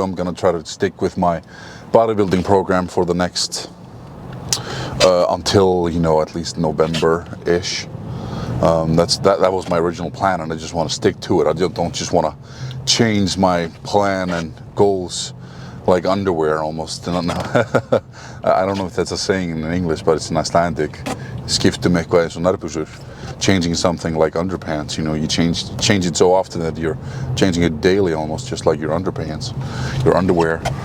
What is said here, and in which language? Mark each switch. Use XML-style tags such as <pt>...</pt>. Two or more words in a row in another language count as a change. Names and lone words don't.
<en>I'm going to try to stick with my bodybuilding program for the next until at least November-ish. That was my original plan, and I just want to stick to it. I don't just want to change my plan and goals like underwear almost. I don't know if that's a saying in English, but it's in Icelandic.</en> <is>Skipta með eitthvað eins og nærbuxur.</is> <en>Changing something like underpants, you change it so often that you're changing it daily almost, just like your underpants, your underwear.</en>